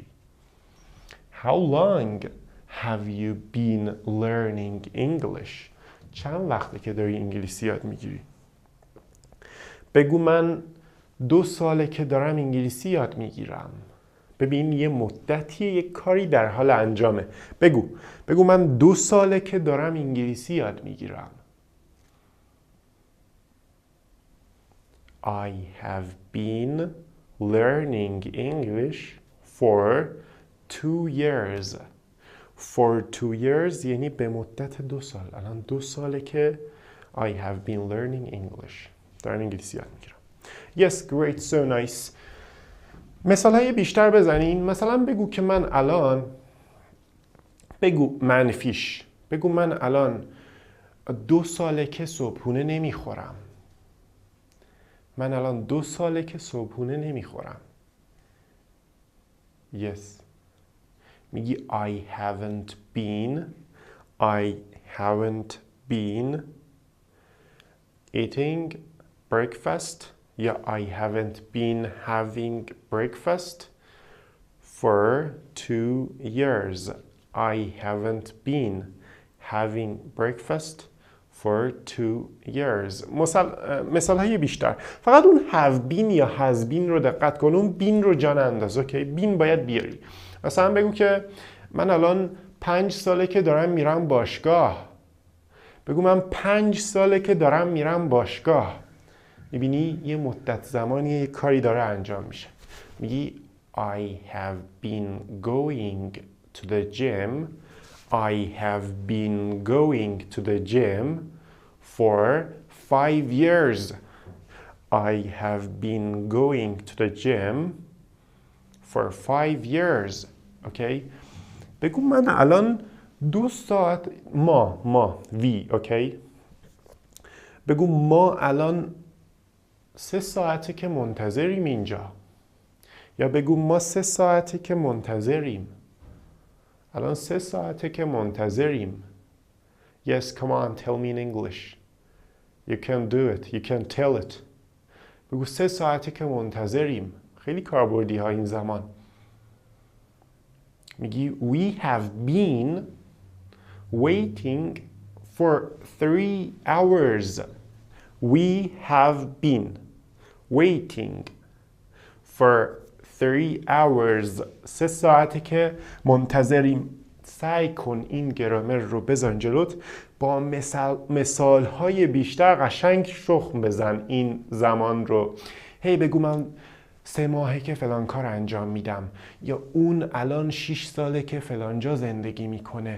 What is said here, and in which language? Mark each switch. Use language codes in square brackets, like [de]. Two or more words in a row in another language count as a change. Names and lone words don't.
[en] How long have you been learning English. [fa] چند وقته که داری انگلیسی یاد میگیری. بگو من 2 ساله که دارم انگلیسی یاد میگیرم. ببین یه مدتیه یک کاری در حال انجامه. بگو من 2 ساله که دارم انگلیسی یاد میگیرم. [en] I have been learning English for 2 years. For 2 years [fa] یعنی به مدت 2 سال. الان 2 ساله که [en] I have been learning English. [fa] دارم انگلیسی یاد میگیرم. [en] Yes, great, so nice. [fa] مثال های بیشتر بزنین. مثلا بگو که من الان، بگو منفیش، بگو من الان 2 ساله که صبحونه نمیخورم. من الان 2 ساله که صبحونه نمیخورم. [en] Yes. میگی I haven't been eating breakfast یا I haven't been having breakfast for 2 years. I haven't been having breakfast for 2 years. [fa] مثال های بیشتر. فقط اون [en] have been [fa] یا [en] has been [fa] رو دقت کن. اون been رو جان انداز. اوکی، been باید بیاری. مثلا بگو که من الان 5 ساله که دارم میرم باشگاه. بگو من 5 ساله که دارم میرم باشگاه. میبینی یه مدت زمانی یه کاری داره انجام میشه. [en] میگی I have been going to the gym. I have been going to the gym for 5 years. I have been going to the gym for 5 years. [fa] Okay? بگو من الان 2 ساعت we. [en] Okay? [fa] بگو ما الان 3 ساعته که منتظریم اینجا. یا بگو ما 3 ساعته که منتظریم. الان 3 ساعته که منتظریم. [en] Yes, come on, tell me in English. You can do it. You can tell it. [fa] بگو 3 ساعته که منتظریم. خیلی کاربردی ها این زمان. [en] میگی we have been waiting for 3 hours. We have been waiting for 3 hours. [fa] 3 ساعته که منتظریم. سعی کن این گرامر رو بزن جلوت، با مثالهای بیشتر قشنگ شخم بزن این زمان رو. هی بگو من 3 ماهه که فلان کار انجام میدم، یا اون الان 6 ساله که فلان جا زندگی میکنه.